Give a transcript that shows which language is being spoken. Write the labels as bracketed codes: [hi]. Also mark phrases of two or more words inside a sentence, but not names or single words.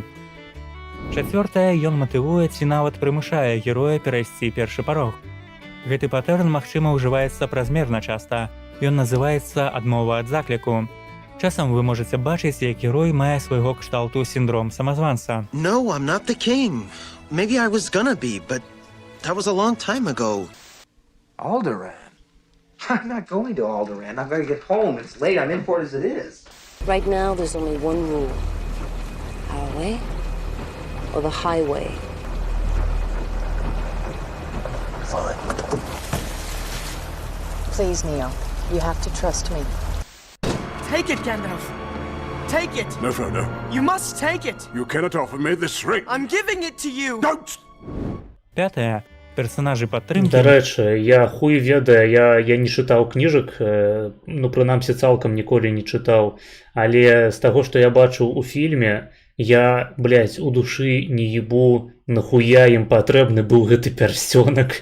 [be] Чацвёртае, ён матывуе ці нават прымушае героя перайсці першы парог. Гэты патэрн, магчыма, ўжываецца празмерна часта. Ён называецца адмова ад закліку. Часам вы можаце бачыць, як герой мае свайго кшталту сіндром самазванца. [en] No, I'm not the king. Maybe I was gonna be, but that was a long time ago. Alderaan? I'm not going to Alderaan. I've got to get home. It's late. I'm in port as it is. Right now, there's only one rule. Our way or the highway. Fine. Please, Neo. You have to trust me. Take it, Gandalf. Take it. No, Frodo. You must take it. You cannot offer me this ring. I'm giving it to you. Don't! [be] Пятае. Персонажы падтрымкі. Дарэчы, я хуй ведаю, я не чытаў кніжак, ну, прынамсі, цалкам ніколі не чытаў, але з таго, што я бачыў у фільме, я, блядь, у душы не ебу, нахуя ім патрэбны быў гэты пярсцёнак.